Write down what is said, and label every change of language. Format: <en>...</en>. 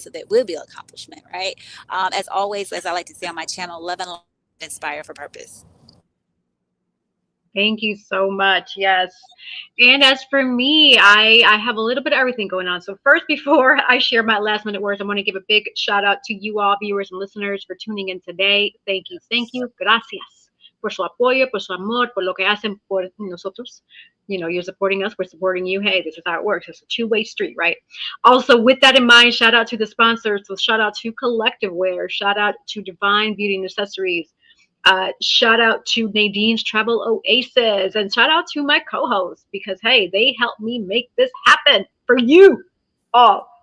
<en>So that will be an accomplishment, right? As always, as I like to say on my channel, love and inspire for purpose. Thank you so much. Yes. And as for me, I have a little bit of everything going on. So first, before I share my last minute words, I want to give a big shout out to you all, viewers and listeners, for tuning in today. Thank you. Thank you.</en> <es>Gracias por su apoyo, por su amor, por lo que hacen por nosotros.</es> <en>You know, you're supporting us, we're supporting you. Hey, this is how it works. It's a two-way street, right? Also, with that in mind, shout out to the sponsors. So shout out to Collective Wear, shout out to Divine Beauty and Accessories, shout out to Nadine's Travel Oasis, and shout out to my co-hosts, because hey, they helped me make this happen for you all.</en>